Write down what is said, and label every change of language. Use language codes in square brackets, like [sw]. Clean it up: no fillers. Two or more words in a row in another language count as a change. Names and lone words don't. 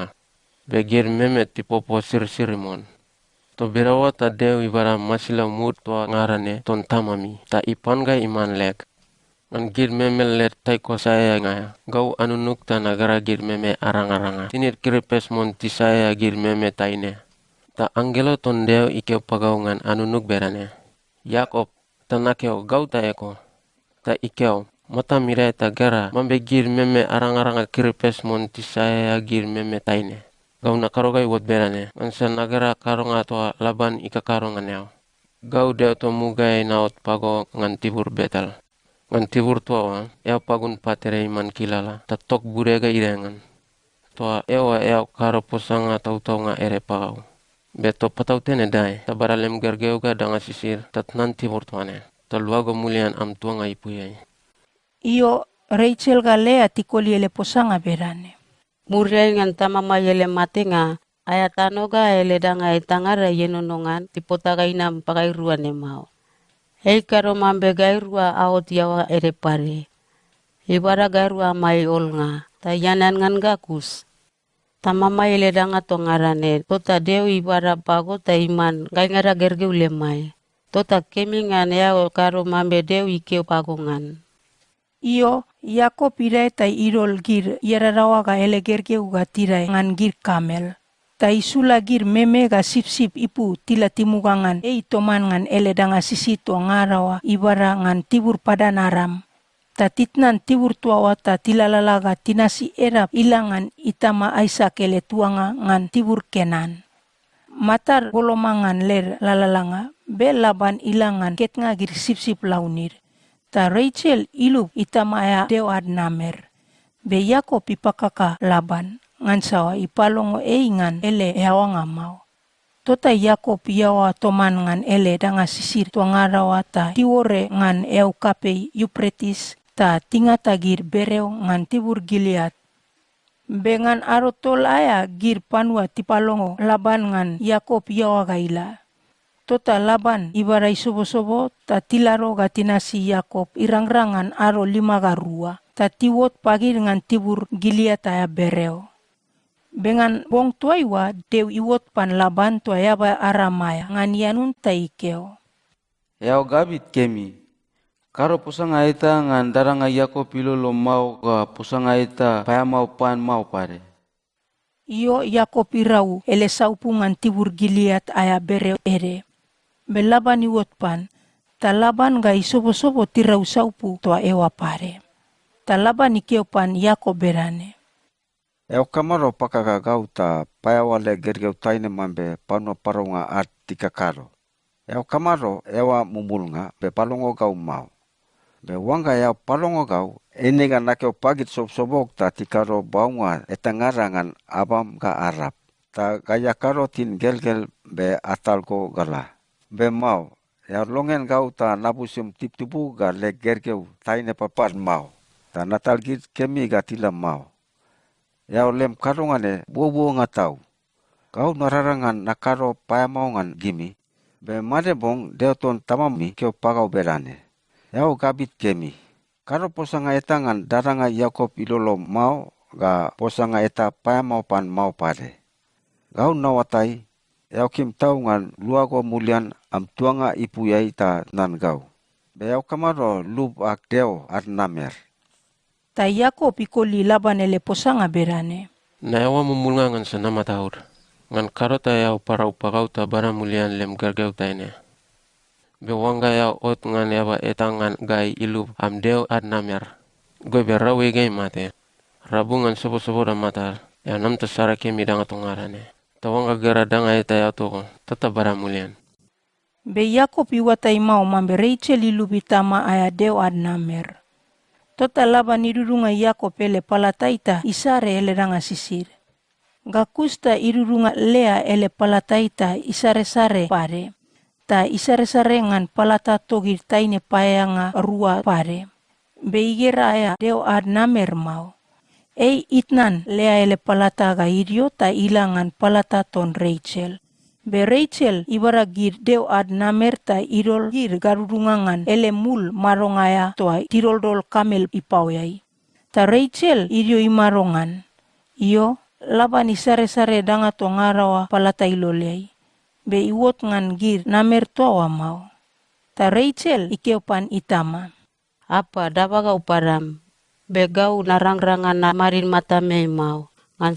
[bch] Begir meme ti popo sir-siri mon. To birawa ta deu ibara masila mut toa ngarane ton tamami, ta ipan ga iman lek. Ngan gir meme let taiko saya nga, gau anunuk ta nagara gir meme arang-aranga. Tinit kiripes mon ti saya gir meme taine. Ta anggelo ton Deo ikeo pagaungan anunuk berane. Yakob, tanakeo gau ta eko. Ta ikeo, mata mirai ta gara mambe gir meme arang-aranga kiripes mon tisaya gir meme taine. Gau na karogai wot berane, ansa nagara karonga toa Laban ika karonga neo. Gau Deo to mugai naot pago ngan tibur betal. Ngan tibur toa eo pagun patere iman kilala, ta tok burega irengan. Toa ewa eo karo posanga tau-tau nga ere pagau. Beto patau tene dai, ta baralem gergeuga danga sisir, tat nanti bortuane, ta luago mulian am tuanga ipuyai. Iyo Rachel ga Lea tikoli ele posanga berane. Muriai ngan tamama yele matenga, ayatanoga ele danga itangara yenonongan, tipotaga inam pakairua ne mau. Hei karo mambe gairua aot yawa ere pare. Ibara gairua mai olnga, ta yanan ngan gakus. Tamama yele danga tongarane, tota Deo ibara pago ta iman gaingara gergeu lemai. Tota kemingan yao karo mambe Deo ikeo pagongan. Iyo Yakob irai ta irol gir yararawa ga ele gergeu ga tirai ngan gir kamel. Ta isula gir meme ga sip-sip ipu tila timugangan toman ngan ele danga sisito ngarawa ibara ngan tibur padan aram. Ta titnan tibur tuawa ta tilalalaga tinasi erap ilangan itama Aisak ele tuanga ngan tibur Kenan. Matar golomangan ler lalalanga be Laban ilangan ketnga gir sip-sip launir. Ta Rachel ilup itama aya Deo Adnamer. Be Yakob ipakaka Laban ngan sawa ipalongo ngan ele eawanga mau. Tota Yakob yawa toman ngan ele danga sisir tuangarawa ta tiwore ngan kape Euphrates ta tingata gir bereo ngan tibur Gilead. Bengan arotol aya gir panua tipalongo Laban ngan Yakob yawa gaila. Tota Laban ibarai sobo-sobo ta tilaro gatinasi Yakob irang-rangan aro 5 garua. Ta tiwot pagir ngan tibur Gilead aya bereo. Bengan bong tuaiwa Deu iwot pan Laban tuayaba aramaya ngan yanun ta ikeo. Yao gabit kemi. Karo posanga eta ngan daranga Yakob ilolo mau ga posanga eta paya mau pan mau pare. Iyo Yakob irau ele saupu ngan tibur Gilead aya bereo ere. Be Laban iwot pan, ta Laban ga isobo-sobo tirau saupu toa ewa pare. Ta Laban ikeo pan Yakob berane. Eo kamaro pakaka gau ta payawale gergeu taine mambe pano paronga at tika karo. Eo kamaro ewa mumulnga be palongo gau mau. Be wanga eo palongo gau enega nakeo pagit sob-sobok ta tikaro baunga etangarangan abam ga Arab. Ta gaya karo tin gel-gel be atalko gala. Be mau, eo longen gau ta nabusim tip-tipu ga le gergeu taine papan mau. Ta natal git kemi ga tila mau. Yao lem karongane buo-buo ngatau. Kau nararangan nakaro payamaungan gimi. Be madebong Deoton tamami keo pagau berane. Yao gabit kemi. Karo posanga etangan daranga Yakob ilolo mau ga posanga eta payamau pan mau pade. Gau nawatai. Yao kim tau ngan luago mulian am tuanga ipuyai ta nan gau. Be yao kamaro lub ak Deo Adnamer. Ta Yakob ikoli Laban ele posanga berane. Na ewa mumulnga ngan sanama taur. Ngan karota yao parau pagau ta bara mulian lem gergeu taine. Be wanga yao ot ngan ewa etangan gai ilup am Deo Adnamer. Gue berrawe gai mate. Rabu ngan sobo-sobo da matar. Ya nam tasara kemi danga tungarane. Tawanga gara danga eta yao toko. Tata bara mulian. Be Yakob iwatai mau mambe Rachel ilup itama aya Deo Adnamer. Tota Laban irurunga Yakob ele palataita isare ele danga sisir. Gakusta irurunga Lea ele palataita isare-sare pare. Ta isare-sare ngan palata togir taine payanga rua pare. Be igera aya Deo Adnamer mau. Itnan Lea ele palata ga irio ta ilangan palata ton Rachel. Be Rachel ibara gir Deo Adnamer ta irol gir garurungangan ele mul marongaya toa tiroldol kamel ipauyai. Ta Rachel irio imarongan. Iyo Laban isare-sare danga to ngarawa palata ilolei. Be iwot ngan gir namer toa mau. Ta Rachel ikeopan itama. Apa dabaga uparam. Begau narang-rangan na marin mata mei mau.